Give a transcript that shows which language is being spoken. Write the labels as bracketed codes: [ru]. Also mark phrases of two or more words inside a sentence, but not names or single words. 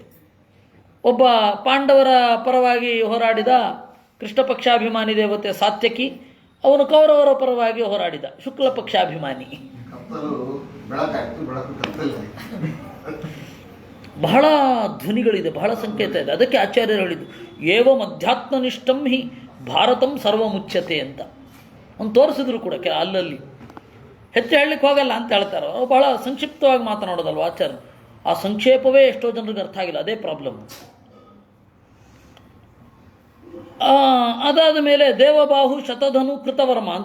[kn] ಒಬ್ಬ ಪಾಂಡವರ ಪರವಾಗಿ ಹೋರಾಡಿದ ಕೃಷ್ಣ ಪಕ್ಷಾಭಿಮಾನಿ ದೇವತೆ ಸಾತ್ಯಕಿ, ಅವನು ಕೌರವರ ಪರವಾಗಿ ಹೋರಾಡಿದ ಶುಕ್ಲ ಪಕ್ಷಾಭಿಮಾನಿ. ಕತ್ತಲು ಬೆಳಕಾಯ್ತು, ಬೆಳಕು ಕತ್ತಲೆ. ಬಹಳ ಧ್ವನಿಗಳಿದೆ, ಬಹಳ ಸಂಕೇತ ಇದೆ. ಅದಕ್ಕೆ ಆಚಾರ್ಯರು ಹೇಳಿದ್ದು [sa] ಏವಂ ಅಧ್ಯಾತ್ಮನಿಷ್ಠಂ ಹಿ ಭಾರತಂ ಸರ್ವಮುಚ್ಯತೆ ಅಂತ. [kn] ಅವ್ನು ತೋರಿಸಿದ್ರು ಕೂಡ ಅಲ್ಲಲ್ಲಿ. ಹೆಚ್ಚು ಹೇಳಲಿಕ್ಕೆ ಹೋಗಲ್ಲ ಅಂತ ಹೇಳ್ತಾರೆ. ಅವ್ರು ಬಹಳ ಸಂಕ್ಷಿಪ್ತವಾಗಿ ಮಾತನಾಡೋದಲ್ವ ಆಚಾರ್ಯ. ಆ ಸಂಕ್ಷೇಪವೇ ಎಷ್ಟೋ ಜನರಿಗೆ ಅರ್ಥ ಆಗಿಲ್ಲ, ಅದೇ ಪ್ರಾಬ್ಲಮ್. ಅದಾದ ಮೇಲೆ ದೇವಬಾಹು ಶತಧನು ಕೃತವರ್ಮ ಅಂತ.